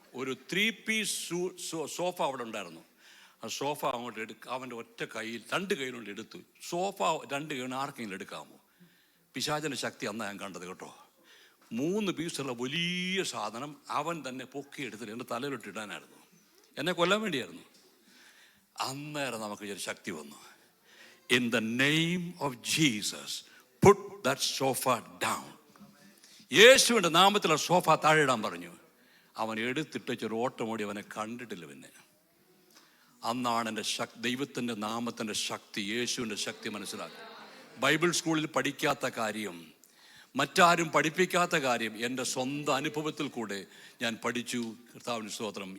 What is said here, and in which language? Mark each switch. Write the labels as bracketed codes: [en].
[ml] ഒരു 3 piece sofa അവിടെ ഉണ്ടായിരുന്നു. ആ സോഫ അങ്ങോട്ട് അവൻ്റെ ഒറ്റ കയ്യിൽ 2 കൈയിലുകൊണ്ട് എടുത്തു. സോഫ 2 കൈകൊണ്ട് ആർക്കെങ്കിലും എടുക്കാമോ? പിശാചിൻ്റെ ശക്തി അന്നാണ് ഞാൻ കണ്ടത് കേട്ടോ. 3 പീസുള്ള വലിയ സാധനം അവൻ തന്നെ പൊക്കിയെടുത്തിട്ട് എൻ്റെ തലയിലിട്ടിടാനായിരുന്നു. എന്നെ കൊല്ലാൻ വേണ്ടിയായിരുന്നു. അന്നേരം നമുക്ക് ഒരു ശക്തി വന്നു. [en] In the name of Jesus, put that sofa down. [ml] യേശുവിൻ്റെ നാമത്തിൽ ആ സോഫ താഴെ ഇടാൻ പറഞ്ഞു. അവൻ എടുത്തിട്ട് ഒരു ഓട്ടമോടി അവനെ കണ്ടിട്ടില്ല. പിന്നെ അന്നാണ് എൻ്റെ ദൈവത്തിൻ്റെ നാമത്തിൻ്റെ ശക്തി, യേശുവിൻ്റെ ശക്തി മനസ്സിലാക്കി. ബൈബിൾ സ്കൂളിൽ പഠിക്കാത്ത കാര്യം, മറ്റാരും പഠിപ്പിക്കാത്ത കാര്യം എൻ്റെ സ്വന്തം അനുഭവത്തിൽ കൂടെ ഞാൻ പഠിച്ചു. കർത്താവിന് സ്തോത്രം.